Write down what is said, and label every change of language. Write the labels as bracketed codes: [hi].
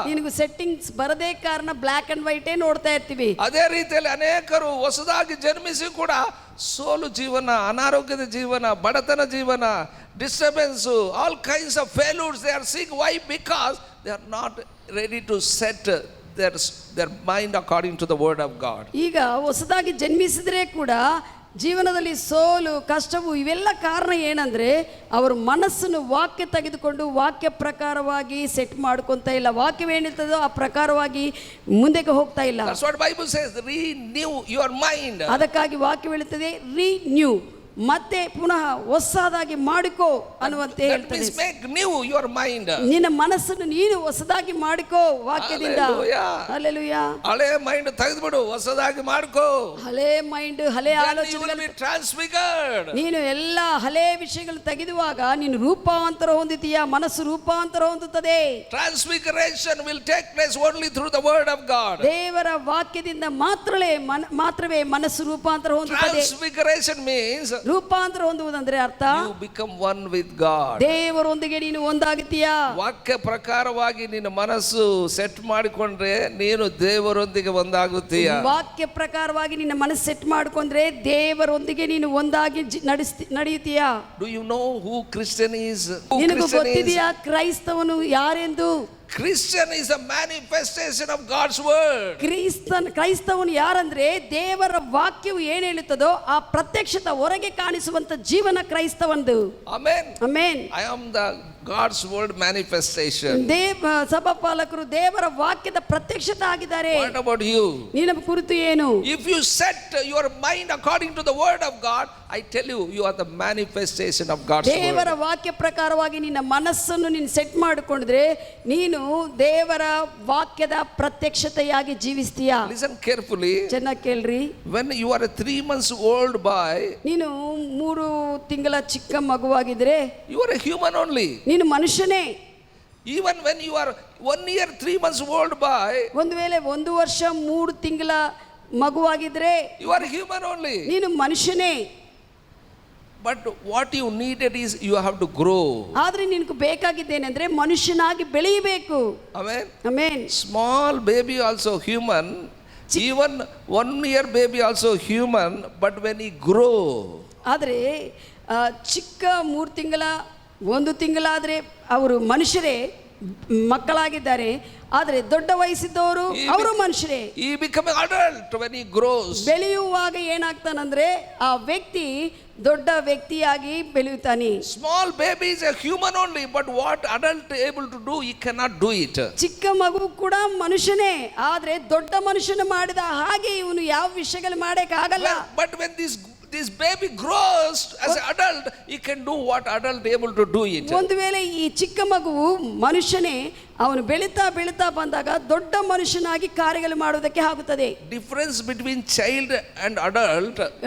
[kn] ನಿನಗೆ ಸೆಟ್ಟಿಂಗ್ಸ್ ಬರದೇ ಕಾರಣ ಬ್ಲ್ಯಾಕ್ ಅಂಡ್ ವೈಟೇ ನೋಡ್ತಾ ಇರ್ತೀವಿ. ಅದೇ ರೀತಿಯಲ್ಲಿ ಅನೇಕರು ಹೊಸದಾಗಿ ಜನ್ಮಿಸಿ ಕೂಡ ಸೋಲು ಜೀವನ, ಅನಾರೋಗ್ಯದ ಜೀವನ, ಬಡತನ ಜೀವನ, [en] Disturbance, all kinds of failures they are seeing. Why? Because they are not ready to set their mind according to the word of God. [kn] ಈಗ ಹೊಸದಾಗಿ ಜನ್ಮಿಸಿದ್ರೆ ಕೂಡ ಜೀವನದಲ್ಲಿ ಸೋಲು ಕಷ್ಟವು ಇವೆಲ್ಲ ಕಾರಣ ಏನಂದ್ರೆ ಅವರು ಮನಸ್ಸನ್ನು ವಾಕ್ಯ ತೆಗೆದುಕೊಂಡು ವಾಕ್ಯ ಪ್ರಕಾರವಾಗಿ ಸೆಟ್ ಮಾಡ್ಕೊಂತ ಇಲ್ಲ. ವಾಕ್ಯವೇನಿರ್ತದೋ ಆ ಪ್ರಕಾರವಾಗಿ ಮುಂದಕ್ಕೆ ಹೋಗ್ತಾ ಇಲ್ಲ. [en] That's what Bible says, renew your mind. [kn] ಅದಕ್ಕಾಗಿ ವಾಕ್ಯ ಹೇಳುತ್ತದೆ ರಿನ್ಯೂ, ಮತ್ತೆ ಪುನಃ ಹೊಸದಾಗಿ ಮಾಡಿಕೋ ಅನ್ನುವಂತೆ [en] That [kn] ಹೇಳ್ತದೆ. [en] means make new your mind. [kn] ನಿನ್ನ ಮನಸ್ಸನ್ನು ನೀನು ಹೊಸದಾಗಿ ಮಾಡಿಕೋ ವಾಕ್ಯದಿಂದ. [en] Hallelujah. [kn] ಹಲ್ಲೆಲೂಯಾ. ಹಳೆ ಮೈಂಡ್ ತೆಗೆದುಬಿಡು, ಹೊಸದಾಗಿ ಮಾಡ್ಕೋ. ಹಳೆ ಮೈಂಡ್, ಹಳೆ [en] Then you will [kn] ಆಲೋಚನೆಗಳು [en] be transfigured. [kn] ನೀನು ಎಲ್ಲ ಹಳೆ ವಿಷಯಗಳು ತೆಗೆದುವಾಗ ನೀನು ರೂಪಾಂತರ ಹೊಂದುತ್ತೀಯ, ಮನಸ್ಸು ರೂಪಾಂತರ ಹೊಂದುತ್ತದೆ. [en] Transfiguration will take place only through the word of God. [kn] ದೇವರ ವಾಕ್ಯದಿಂದ ಮಾತ್ರವೇ ಮನಸ್ಸು ರೂಪಾಂತರ ಹೊಂದುತ್ತದೆ. [en] Transfiguration means [kn] ರೂಪಾಂತರ ಹೊಂದುವುದಂದ್ರೆ ಅರ್ಥ [en] you become one with God. [kn] ದೇವರೊಂದಿಗೆ ನೀನು ಒಂದಾಗುತ್ತೀಯಾ. ವಾಕ್ಯ ಪ್ರಕಾರವಾಗಿ ನಿನ್ನ ಮನಸ್ಸು ಸೆಟ್ ಮಾಡಿಕೊಂಡ್ರೆ ನೀನು ದೇವರೊಂದಿಗೆ ಒಂದಾಗುತ್ತೀಯ. ವಾಕ್ಯ ಪ್ರಕಾರವಾಗಿ ನಿನ್ನ ಮನಸ್ಸು ಸೆಟ್ ಮಾಡಿಕೊಂಡ್ರೆ ದೇವರೊಂದಿಗೆ ನೀನು ಒಂದಾಗಿ ನಡೆಯುತ್ತೀಯಾ. [en] Do you know who Christian is? [kn] ನಿನಗೂ ಗೊತ್ತಿದೆಯಾ ಕ್ರೈಸ್ತವನು ಯಾರೆಂದು? [en] Christian is a manifestation of God's word. [kn] ಕ್ರೈಸ್ತವನು ಯಾರಂದ್ರೆ ದೇವರ ವಾಕ್ಯವು ಏನು ಹೇಳುತ್ತದೋ ಆ ಪ್ರತ್ಯಕ್ಷತೆ ಹೊರಗೆ ಕಾಣಿಸುವಂತ ಜೀವನ ಕ್ರೈಸ್ತವಂದು. [en] Amen. [kn] Amen. [en] I am the God's word manifestation. [kn] ಸಭಾಪಾಲಕರು ದೇವರ ವಾಕ್ಯದ ಪ್ರತ್ಯಕ್ಷತೆ ಆಗಿದ್ದಾರೆ. [en] What about you? [kn] ನಿನ್ನ ಕುರಿತು ಏನು? [en] If you set your mind according to the word of God, I tell you, you are the manifestation of God's word. [kn] ದೇವರ ವಾಕ್ಯ ಪ್ರಕಾರವಾಗಿ ನಿನ್ನ ಮನಸ್ಸನ್ನು ನೀನು ಸೆಟ್ ಮಾಡಿಕೊಂಡ್ರೆ ನೀನು ದೇವರ ವಾಕ್ಯದ ಪ್ರತ್ಯಕ್ಷತೆಯಾಗಿ ಜೀವಿಸ್ತೀಯಾ. [en] Listen carefully. [kn] ಚೆನ್ನಾಗಿ ಕೇಳ್ರಿ. [en] When you are a 3 months old boy, [kn] ನೀನು 3 ತಿಂಗಳ ಚಿಕ್ಕ ಮಗುವಾಗಿದ್ರೆ [en] you are a human only. [kn] ನೀನು ಮನುಷ್ಯನೇ. [en] Even when you are 1 year 3 months old boy, [kn] ಒಂದು ವೇಳೆ 1 ವರ್ಷ 3 ತಿಂಗಳ ಮಗುವಾಗಿದ್ರೆ [en] you are human only. [kn] ನೀನು ಮನುಷ್ಯನೇ. [en] But what you needed is you have to grow. [kn] ಆದ್ರೆ ನಿನಗೆ ಬೇಕಾಗಿದ್ದೇನೆಂದ್ರೆ ಮನುಷ್ಯನಾಗಿ ಬೆಳೆಯಬೇಕು. [en] Amen. [kn] Amen. [en] Small baby also human. Even 1 year baby also human. But when he grow, [kn] ಆದರೆ ಚಿಕ್ಕ 3 ತಿಂಗಳ 1 ತಿಂಗಳಾದರೆ ಅವರು ಮನುಷ್ಯರೇ, ಮಕ್ಕಳಾಗಿದ್ದಾರೆ. ಆದರೆ ದೊಡ್ಡ ವಯಸ್ಸಿದ್ದವರು ಅವರು ಮನುಷ್ಯರೇ. [en] he become an adult when he grows. [kn] ಬೆಳೆಯುವಾಗ ಏನಾಗ್ತಾನಂದ್ರೆ ಆ ವ್ಯಕ್ತಿ ದೊಡ್ಡ ವ್ಯಕ್ತಿಯಾಗಿ ಬೆಳೆಯುತ್ತಾನೆ. [en] Small baby is a human only, but what adult able to do, he cannot do it. [kn] ಚಿಕ್ಕ ಮಗು ಕೂಡ ಮನುಷ್ಯನೇ, ಆದ್ರೆ ದೊಡ್ಡ ಮನುಷ್ಯನ ಮಾಡಿದ ಹಾಗೆ ಇವನು ಯಾವ ವಿಷಯಗಳು ಮಾಡಕ್ಕೆ ಆಗಲ್ಲ. [en] But when this baby grows as an adult, he can do what adult able to do it. [kn] ಒಂದು ವೇಳೆ ಈ ಚಿಕ್ಕ ಮಗುವು ಮನುಷ್ಯನೇ, ಅವನು ಬೆಳೀತಾ ಬೆಳೀತಾ ಬಂದಾಗ ದೊಡ್ಡ ಮನುಷ್ಯನಾಗಿ ಕಾರ್ಯಗಳು ಮಾಡುವುದಕ್ಕೆ ಆಗುತ್ತದೆ. [en] Difference between child and adult,